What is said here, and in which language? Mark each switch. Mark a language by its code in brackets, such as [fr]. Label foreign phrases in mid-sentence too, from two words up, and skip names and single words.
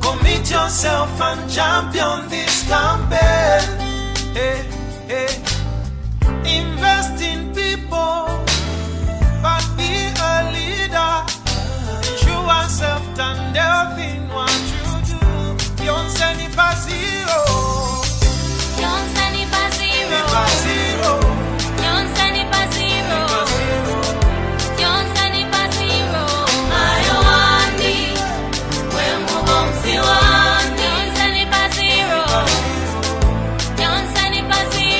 [en] Commit yourself and champion this campaign. Hey, hey. Invest in people, but be a leader. Ensure self and health in what you do. [ny] Yonse ni pa zero. Yonse ni pa zero. Ni pa zero. Yonse ni pa zero. Yonse ni pa zero. Ayo wandi, wemu bomfi wandi. Yonse ni pa zero. Yonse ni pa zero.